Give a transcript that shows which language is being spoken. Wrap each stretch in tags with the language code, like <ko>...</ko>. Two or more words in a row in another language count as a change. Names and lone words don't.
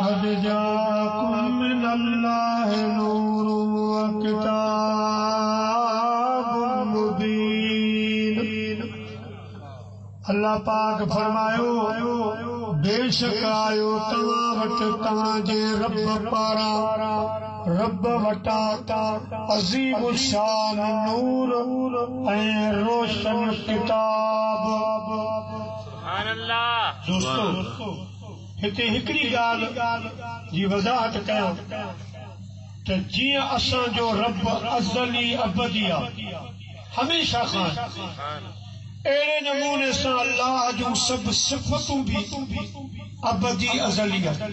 <ar>قد جاءكم من الله نور وكتاب مبين.</ar> <sd>अल्लाह पाक फरमायो बेशक आयो तव्हां वटि तव्हांजे रब पारां रब वटा अज़ीम शान नूर ऐं रोशन किताब। दोस्तों हिते हिकिड़ी ॻाल्हि जी वज़ाहत कयां त जीअं असांजो रब अज़ली अबदी आहे हमेशा खां, अहिड़े नमूने सां अल्लाह जूं सभु सिफ़तूं भी अबदी अज़ली आहे।</sd>